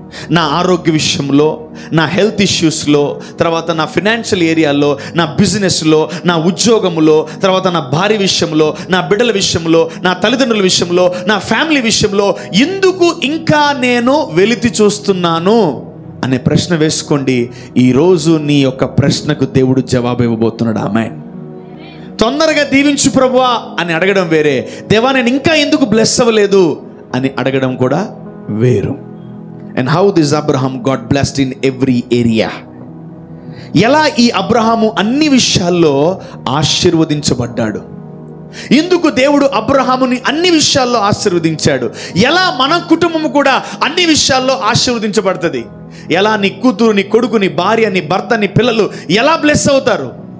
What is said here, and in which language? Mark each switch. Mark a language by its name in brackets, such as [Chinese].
[Telugu] నా ఆరోగ్య విషయంలో, నా హెల్త్ ఇష్యూస్లో, తర్వాత నా ఫినాన్షియల్ ఏరియాలో, నా బిజినెస్లో, నా ఉద్యోగంలో, తర్వాత నా భార్య విషయంలో, నా బిడ్డల విషయంలో, నా తల్లిదండ్రుల విషయంలో, నా ఫ్యామిలీ విషయంలో ఎందుకు ఇంకా నేను వెలితి చూస్తున్నాను అనే ప్రశ్న వేసుకోండి. ఈరోజు నీ యొక్క ప్రశ్నకు దేవుడు జవాబు ఇవ్వబోతున్నాడు. ఆమేన్. తొందరగా దీవించు ప్రభువా అని అడగడం వేరే, దేవా నేను ఇంకా ఎందుకు బ్లెస్ అవ్వలేదు అని అడగడం కూడా వేరు. [English] And how this Abraham got blessed in every area. [Telugu] ఎలా ఈ అబ్రహాము అన్ని విషయాల్లో ఆశీర్వదించబడ్డాడు? ఎందుకు దేవుడు అబ్రహాముని అన్ని విషయాల్లో ఆశీర్వదించాడు? ఎలా మన కుటుంబము కూడా అన్ని విషయాల్లో ఆశీర్వదించబడుతుంది? ఎలా నీ కూతురు, నీ కొడుకు, నీ భార్య, నీ భర్త, నీ పిల్లలు ఎలా బ్లెస్ అవుతారు?